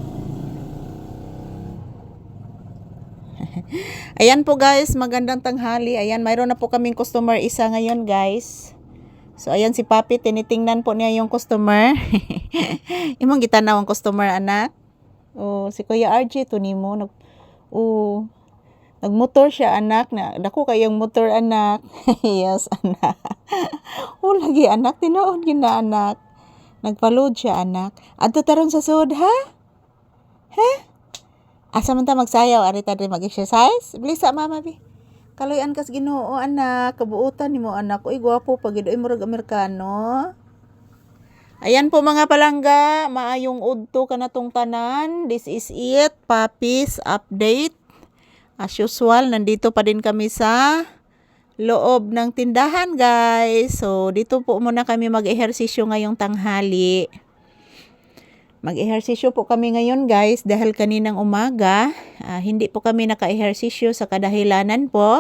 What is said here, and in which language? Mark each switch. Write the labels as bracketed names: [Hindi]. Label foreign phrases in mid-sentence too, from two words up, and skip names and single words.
[Filipino] Ayan po guys, magandang tanghali. Ayan, mayroon na po kaming customer isa ngayon guys. So ayan si Papi, tinitingnan po niya yung customer. [Cebuano] Imong gitanaw ang customer anak. Oh, si Kuya RG to nimo nagmotor siya anak na dako kayong motor anak. Yes anak. Lagi anak tinuod gina anak. Nagpa-load siya anak. Adto taron sa sud ha? Asa man ta magsayaw ari ta mag-exercise? Bilisa mama bi. Kaloyan kas Ginoo anak, kabuutan nimo anak. Uy gwapo pag idoy murag Amerikano. Ayan po mga palangga, maayong udto kanatong tanan. [English] This is it, Papi's update. As usual, [Filipino] nandito pa din kami sa loob ng tindahan guys. So dito po muna kami mag-ehersisyo ngayong tanghali. Mag-ehersisyo po kami ngayon guys dahil kaninang umaga hindi po kami naka-ehersisyo sa kadahilanan po.